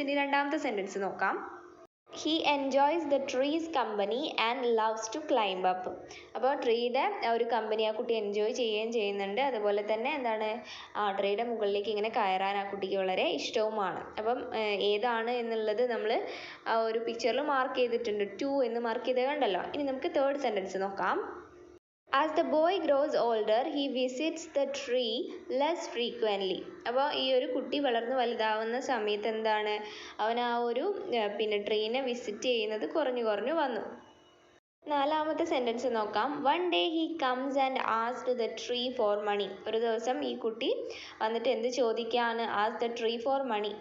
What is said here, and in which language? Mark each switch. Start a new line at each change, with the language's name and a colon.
Malayalam: ഇനി രണ്ടാമത്തെ സെൻറ്റൻസ് നോക്കാം.
English: He enjoys the trees company and loves to climb up.
Malayalam: അപ്പോൾ ട്രീയുടെ ഒരു കമ്പനി ആ കുട്ടി എൻജോയ് ചെയ്യുകയും ചെയ്യുന്നുണ്ട്. അതുപോലെ തന്നെ ട്രീയുടെ മുകളിലേക്ക് ഇങ്ങനെ കയറാൻ ആ കുട്ടിക്ക് വളരെ ഇഷ്ടവുമാണ്. അപ്പം ഏതാണ് എന്നുള്ളത് നമ്മൾ ആ ഒരു പിക്ചറിൽ മാർക്ക് ചെയ്തിട്ടുണ്ട്. 2 എന്ന് മാർക്ക് ചെയ്ത് കണ്ടല്ലോ. ഇനി നമുക്ക് തേർഡ് സെൻറ്റൻസ് നോക്കാം.
English: As the boy grows older, he visits the tree less frequently.
Malayalam: അപ്പോൾ ഈ ഒരു കുട്ടി വളർന്ന് വലുതാവുന്ന സമയത്ത് എന്താണ്? അവൻ ആ ഒരു ട്രീനെ വിസിറ്റ് ചെയ്യുന്നത് കുറഞ്ഞു വന്നു. നാലാമത്തെ സെൻറ്റൻസ് നോക്കാം.
English: One day he comes and asked the tree for money.
Malayalam: ഒരു ദിവസം ഈ കുട്ടി വന്നിട്ട് എന്ത് ചോദിക്കുകയാണ്?
English: Ask the tree for money.